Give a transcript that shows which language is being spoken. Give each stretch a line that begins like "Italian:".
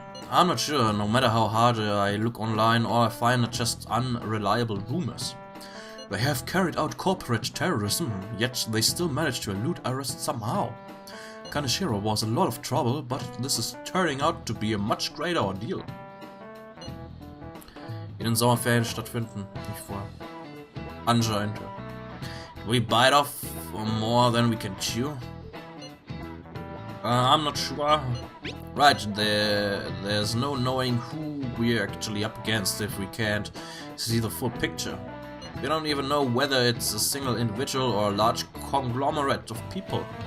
English: I'm not sure, no matter how hard I look online, all I find are just unreliable rumors. They have carried out corporate terrorism, yet they still managed to elude arrest somehow. Kaneshiro was a lot of trouble, but this is turning out to be a much greater ordeal.
German: In den Sommerferien stattfinden, nicht vorher. Anscheinend.
English: We bite off more than we can chew. I'm not sure. Right, there's no knowing who we're actually up against if we can't see the full picture. We don't even know whether it's a single individual or a large conglomerate of people.